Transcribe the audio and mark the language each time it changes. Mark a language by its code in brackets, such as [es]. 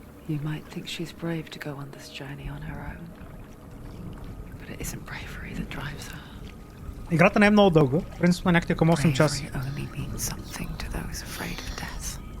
[en] You might think she's brave to go on this journey on her own, but it isn't bravery that drives her. [bg] Играта не е много дълга, принципно е някъде към 8 часа. [en] Bravery only means something to those afraid of death.